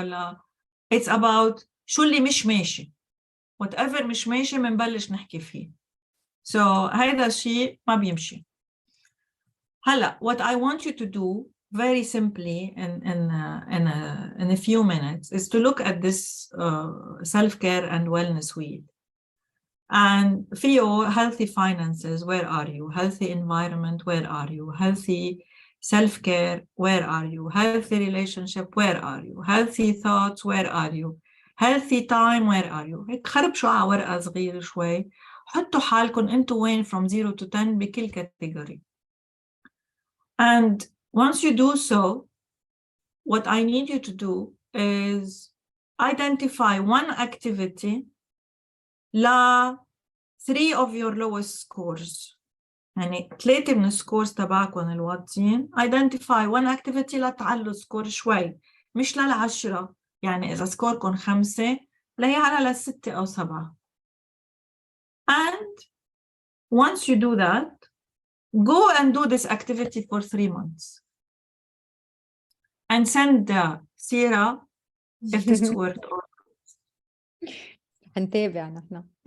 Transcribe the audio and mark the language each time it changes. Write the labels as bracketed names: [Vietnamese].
[Arabic] ولا [English] it's about [Arabic] شو اللي مش ماشي, whatever مش ماشي منبلش نحكي فيه. So هيدا الشيء ما بيمشي. [English] هلا what I want you to do very simply in a few minutes is to look at this self-care and wellness wheel. And فيه healthy finances, where are you? Healthy environment, where are you? Healthy self-care, where are you? Healthy relationship, where are you? Healthy thoughts, where are you? Healthy time, where are you? [Arabic] هيك خربشوا على ورقة صغيرة شوي، حطوا حالكم انتوا وين [English] from 0 to 10 [Arabic] بكل category. [English] And once you do so, what I need you to do is identify one activity la 3 of your lowest scores. [Arabic] يعني 3 من السكورز تبعكم الواطين. [English] Identify one activity [Arabic] لا تعلوا سكور شوي، مش لل10. يعني إذا سكوركم 5 ليعلى ل6 أو 7. [English] And once you do that, go and do this activity for 3 months. And send Sarah if this worked or not. [Arabic] هنتابع نحن.